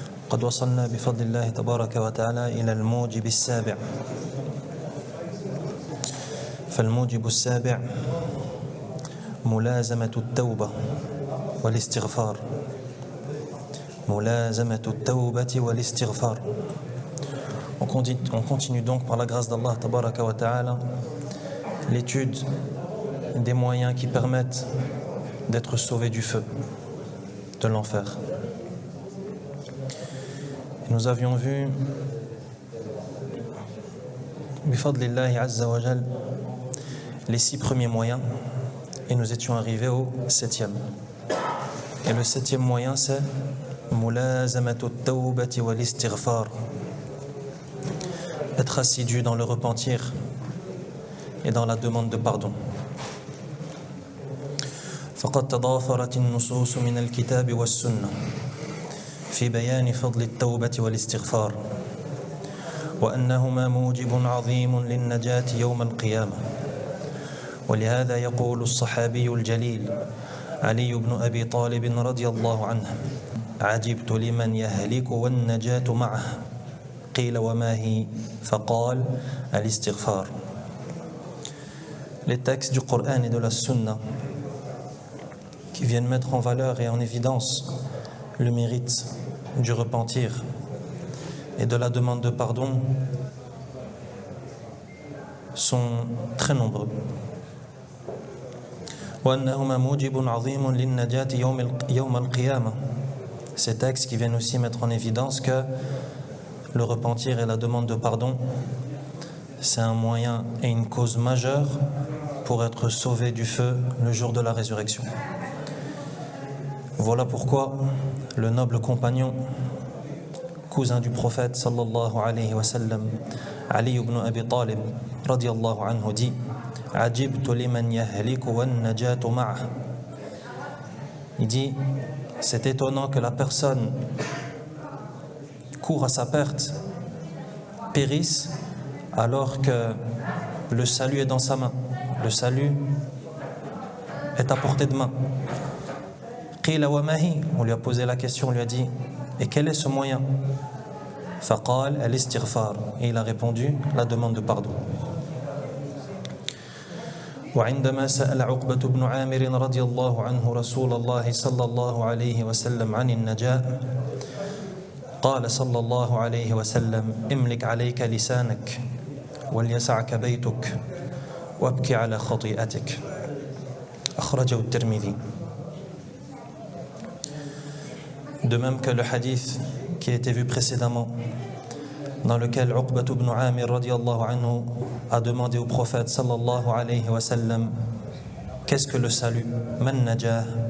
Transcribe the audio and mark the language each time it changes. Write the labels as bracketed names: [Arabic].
[Arabic] قد وصلنا بفضل الله تبارك وتعالى إلى الموجب السابع. فالموجب السابع ملازمة التوبة والاستغفار. ملازمة التوبة والاستغفار. [French] On continue donc par la grâce d'Allah tabaraka wa ta'ala l'étude des moyens qui permettent d'être sauvé du feu, de l'enfer. Nous avions vu bifadlillahi azza wa jal les 6 premiers moyens et nous étions arrivés au 7e. Et le 7e moyen c'est [Arabic] mulazamatu at-tawbati wal istighfar. [French] Être assidu dans le repentir et dans la demande de pardon. [Arabic] فقد تضافرت النصوص من الكتاب والسنة في بيان فضل التوبة والاستغفار وأنهما موجب عظيم للنجاة يوم القيامة. ولهذا يقول الصحابي الجليل علي بن أبي طالب رضي الله عنه: عجبت لمن يهلك والنجاة معه قيل وما هي فقال الاستغفار. [French] Les textes du Coran et de la Sunna qui viennent mettre en valeur et en évidence le mérite du repentir et de la demande de pardon sont très nombreux. [Arabic] وأنهما موجب عظيم للنجاة يوم القيامة. [French] Ces textes qui viennent aussi mettre en évidence que le repentir et la demande de pardon, c'est un moyen et une cause majeure pour être sauvé du feu le jour de la résurrection. Voilà pourquoi le noble compagnon, cousin du prophète sallallahu alayhi wa sallam, Ali ibn Abi Talib radiyallahu anhu dit: [Arabic] Ajibtu liman yahliku wan najatu ma'ah. [French] Il dit: c'est étonnant que la personne court à sa perte, périsse, alors que le salut est dans sa main. Le salut est à portée de main. [Arabic] Qila wa mahi, [French] on lui a posé la question, on lui a dit: et quel est ce moyen? [Arabic] Faqal al-istighfar. [French] Et il a répondu: la demande de pardon. [Arabic] وعندما سأل عقبة بن عامر رضي الله عنه رسول الله صلى الله عليه وسلم عن النجاة قال صلى الله عليه وسلم: املك عليك لسانك وليسعك بيتك وابكي على خطيئتك. أخرجه الترمذي. [French] De même que le hadith qui a été vu précédemment, dans lequel Uqbat ibn Amir radiyallahu anhu a demandé au prophète sallallahu alayhi wa sallam: qu'est-ce que le salut? [Arabic] Man najah.